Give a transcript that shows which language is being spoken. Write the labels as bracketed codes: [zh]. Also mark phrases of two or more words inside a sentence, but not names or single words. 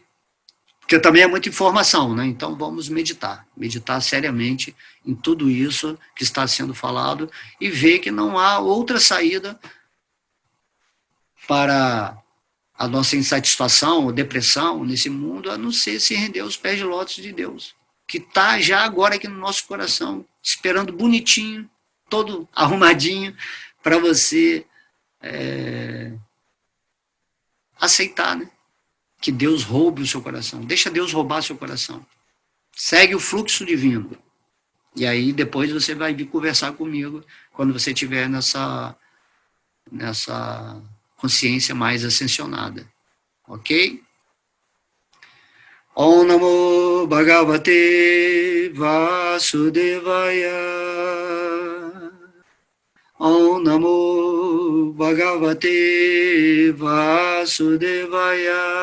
[pt] Porque também é muita informação, né? Então vamos meditar seriamente em tudo isso que está sendo falado e ver que não há outra saída para a nossa insatisfação ou depressão nesse mundo, a não ser se render aos pés de lótus de Deus, que está já agora aqui no nosso coração, esperando bonitinho, todo arrumadinho, para você aceitar, né? Que Deus roube o seu coração. Deixa Deus roubar seu coração. Segue o fluxo divino. E aí depois você vai vir conversar comigo quando você estiver nessa consciência mais ascensionada. Ok? [sa] Om Namo Bhagavate Vasudevaya. Om Namo Bhagavate Vasudevaya.